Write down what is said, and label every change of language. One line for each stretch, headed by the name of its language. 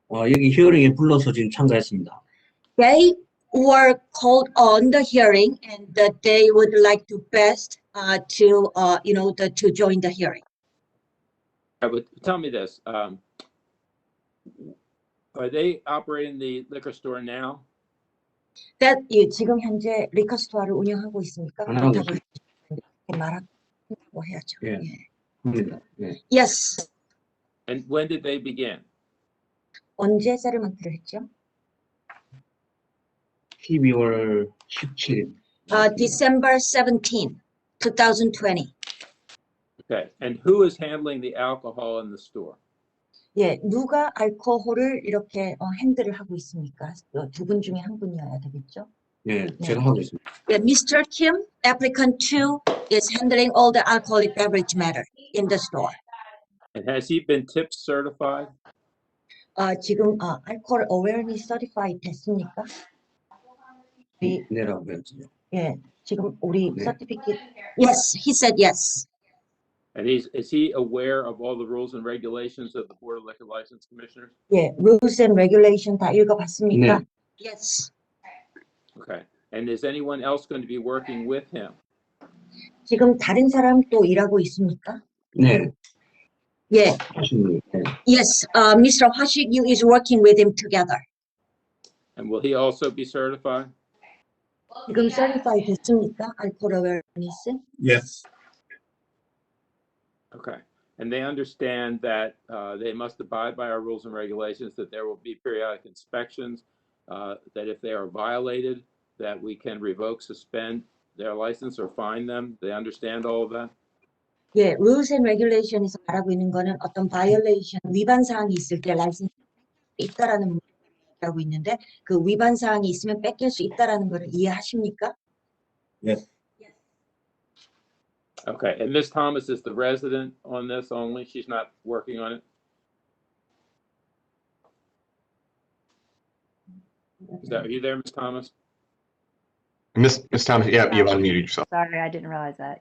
Korean: 여기 히어링에 불러서 지금 참가했습니다.
English: They were called on the hearing, and that they would like to best to join the hearing. But tell me this. Are they operating the liquor store now?
Korean: That 지금 현재 리커 스토어를 운영하고 있습니까? 안 하고 그렇다고 말하고 해야죠. 예. 예. 네.
English: Yes. And when did they begin?
Korean: 언제 세르먼트를 했죠? 12월 17일.
English: December 17, 2020. Okay. And who is handling the alcohol in the store?
Korean: 예, 누가 알코올을 이렇게 핸들을 하고 있습니까? 두 분 중에 한 분이어야 되겠죠? 예, 제가 하고 있습니다.
English: Yeah, Mr. Kim, applicant 2, is handling all the alcoholic beverage matter in the store. And has he been tip certified?
Korean: 지금
English: alcohol awareness certified
Korean: 됐습니까? 네라고 했죠. 예, 지금 우리 네.
English: certificate. Yes, he said yes. And is he aware of all the rules and regulations of the Board of Liquor License Commissioners?
Korean: 예,
English: rules and regulation
Korean: 다 읽어봤습니까? 네.
English: Yes. Okay. And is anyone else going to be working with him?
Korean: 지금 다른 사람 또 일하고 있습니까? 네. 예. 네.
English: Yes, Mr. Hwashik Yu is working with him together. And will he also be certified?
Korean: 지금 certified 됐습니까?
English: alcohol awareness? Yes. Okay. And they understand that they must abide by our rules and regulations, that there will be periodic inspections, that if they are violated, that we can revoke, suspend their license or fine them. They understand all of that?
Korean: 예,
English: rules and regulation
Korean: 에서 말하고 있는 거는 어떤 violation, 위반 사항이 있을 때 라이센스 있다라는 문제를 하고 있는데 그 위반 사항이 있으면 뺏길 수 있다라는 거를 이해하십니까?
English: Yes. Okay. And Ms. Thomas is the resident on this only? She's not working on it? Are you there, Ms. Thomas? Miss Thomas, yeah, you've unmuted yourself. Sorry, I didn't realize that.